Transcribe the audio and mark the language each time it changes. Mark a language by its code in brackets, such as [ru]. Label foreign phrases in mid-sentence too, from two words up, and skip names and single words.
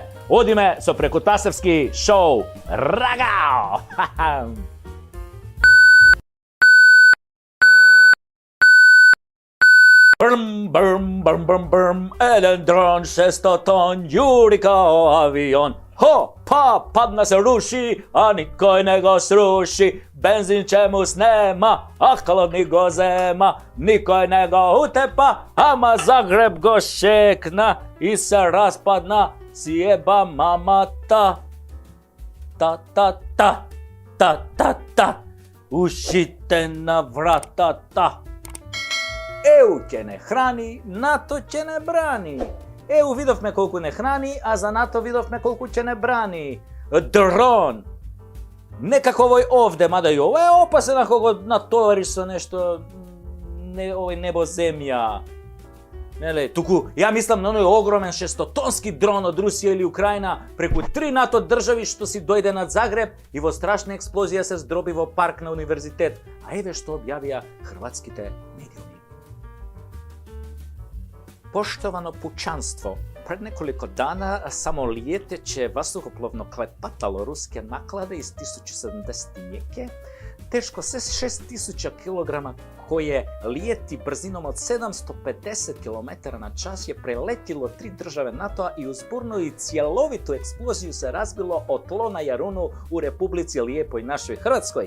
[mk] Одиме со преку Тасевски шоу. Рагао! Брм, брм, брм, брм, брм, еден дрон, 600 тон, јури као авион. Ho, pa, padna se ruši, a nikoj ne go sruši. Benzin čemu snema, a hladni go zema. Nikoj ne go utepa, ama Zagreb go šekna. I se raspadna, sjeba mama ta. Ta, ta, ta, ta, ta, ta. Ušite na vrata ta. EU će ne hrani, NATO će ne brani. EU видовме колку не храни, а за НАТО видовме колку ќе не брани. Дрон! Некако овој овде, мада и ова е опасен ако го натовариш со нешто, овој небо земја. Неле, туку, ја мислам на оној огромен 600-тонски дрон од Русија или Украина преку 3 НАТО држави што си дојде над Загреб и во страшна експлозија се здроби во парк на универзитет. А еве што објавија хрватските медиуми. [hr] Poštovano pučanstvo, pred nekoliko dana samolijeteće vazduhoplovno klepatalo ruske naklade iz 1070 teško 6000 kg koje lijeti brzinom od 750 km na čas je preletilo 3 države NATO-a i uz burnu i cjelovitu eksploziju se razbilo o tlo na Jarunu u Republici Lijepoj našoj Hrvatskoj.